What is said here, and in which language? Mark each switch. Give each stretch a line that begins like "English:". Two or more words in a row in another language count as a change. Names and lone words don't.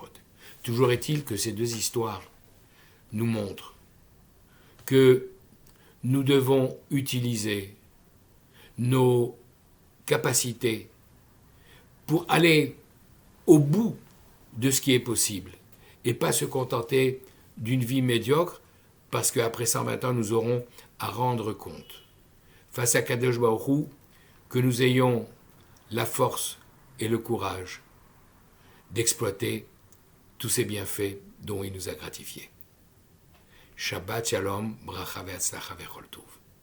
French: Toujours est-il que ces deux histoires nous montrent que nous devons utiliser nos capacités pour aller au bout de ce qui est possible et pas se contenter d'une vie médiocre parce qu'après 120 ans, nous aurons à rendre compte. Face à Kadosh Baruch Hu, que nous ayons la force et le courage d'exploiter tous ces bienfaits dont il nous a gratifiés.
Hebrew: שבת שלום ברכה והצלחה וכל טוב.